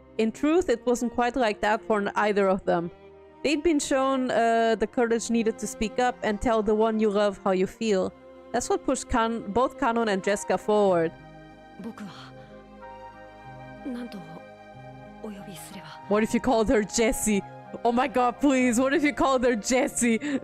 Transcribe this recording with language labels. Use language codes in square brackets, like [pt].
[en] In truth, it wasn't quite like that for either of them. They'd been shown the courage needed to speak up and tell the one you love how you feel. That's what pushed both Kanon and Jessica forward. [ja] 僕は何とお呼びすれば。 [en] What if you called her Jessie? Oh my god, please! What if you called her Jessie?